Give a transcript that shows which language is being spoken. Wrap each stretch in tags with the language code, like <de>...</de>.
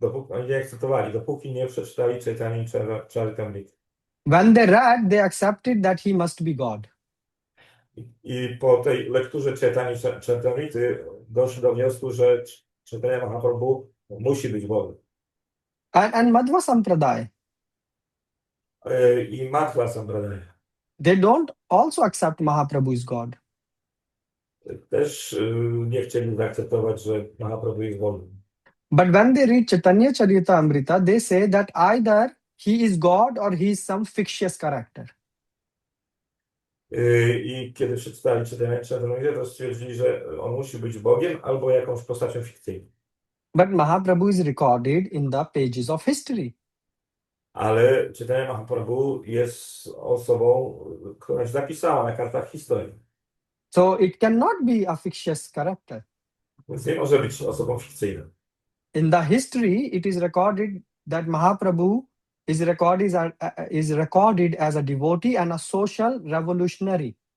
<pl>Oni nie akceptowali, dopóki nie przeczytali Caitanya Charitamrita.</pl> <en>When they read, they accepted that he must be God.</en> <pl>I po tej lekturze Caitanya Charitamrity doszli do wniosku, że Caitanya Mahaprabhu musi być Bogiem.</pl> <en>And Madhva Sampradaya,</en> <pl>i Matwa Sampradaya.</pl> <en>They don't also accept Mahaprabhu is God.</en> <pl>Też nie chcieli zaakceptować, że Mahaprabhu jest Bogiem.</pl> <en>But when they read Chaitanya Charitamrita, they say that either he is God or he is some fictitious character.</en> <pl>I kiedy przeczytali Czytanie Charitamrita, to stwierdzili, że on musi być Bogiem albo jakąś postacią fikcyjną.</pl> <en>But Mahaprabhu is recorded in the pages of history.</en> <pl>Ale Czytanie Mahaprabhu jest osobą, która się zapisała na kartach historii.</pl> <en>So it cannot be a fictitious character.</en> <pl>Więc nie może być osobą fikcyjną.</pl> <en>In the history, it is recorded that Mahaprabhu is recorded as a devotee and a social revolutionary.</en>